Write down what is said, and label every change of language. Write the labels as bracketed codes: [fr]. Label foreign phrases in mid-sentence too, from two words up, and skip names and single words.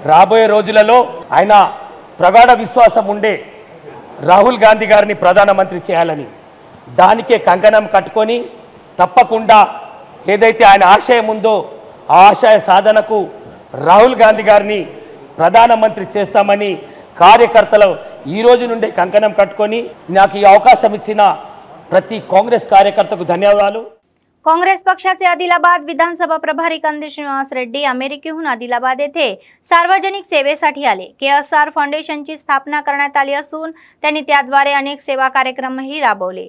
[te] రాబోయే రోజులలో ఆయన ప్రగాఢ విశ్వాసం ఉండే రాహుల్ గాంధీ గారిని ప్రధానమంత్రి చేయాలని. దానికే కంకణం కట్టుకొని తప్పకుండా ఏదైతే ఆయన ఆశయం ఉందో ఆ ఆశయ సాధనకు రాహుల్ గాంధీ గారిని ప్రధానమంత్రి చేస్తామని కార్యకర్తలు ఈ రోజు నుండి కంకణం కట్టుకొని నాకు ఈ అవకాశం ఇచ్చిన ప్రతి కాంగ్రెస్ కార్యకర్తకు ధన్యవాదాలు. [mr] काँग्रेस पक्षाचे आदिलाबाद विधानसभा प्रभारी कंदी श्रीनिवास रेड्डी अमेरिकेहून आदिलाबाद येथे सार्वजनिक सेवेसाठी आले. KSR फाउंडेशनची स्थापना करण्यात आली असून त्यांनी त्याद्वारे अनेक सेवा कार्यक्रमही राबवले.